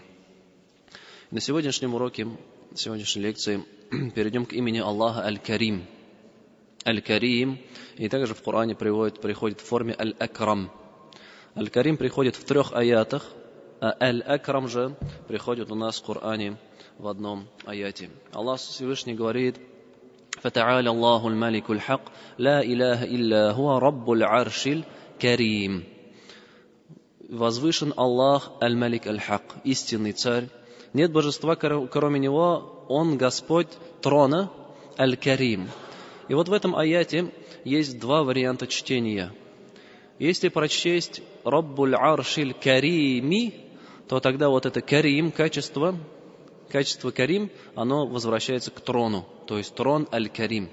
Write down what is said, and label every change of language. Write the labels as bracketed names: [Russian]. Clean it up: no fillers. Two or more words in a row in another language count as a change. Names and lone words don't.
[Russian] На сегодняшнем уроке, сегодняшней лекции, перейдем к имени Аллаха Аль-Карим. Аль-Карим, и также в Коране приходит в форме Аль-Акрам. Аль-Карим приходит в 3 аятах, а Аль-Акрам же приходит у нас в Коране в одном аяте. Аллах Всевышний говорит: [Arabic] «فتعالى الله الملك الحق، لا إله إلا هو رب العرش الكريم». [Russian] Возвышен Аллах Аль-Малик аль-Хак, истинный царь. Нет божества, кроме Него, Он Господь трона Аль-Карим. И вот в этом аяте есть 2 варианта чтения. Если прочесть [Arabic] رب العرش الكريم, [Russian] то тогда вот это Карим, качество Карим, оно возвращается к трону, то есть трон Аль-Карим.